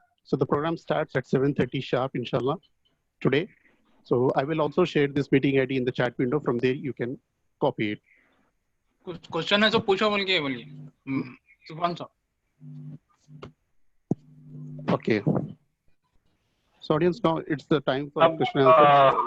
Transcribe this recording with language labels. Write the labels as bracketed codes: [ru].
[en] So the program starts at 7:30 sharp, inshallah, today. So I will also share this meeting ID in the chat window. From there, you can copy it. [hi] कुछ question है तो पूछो, बोलिए सुभान साहब. [en] Okay. So audience, now it's the time for question and answer.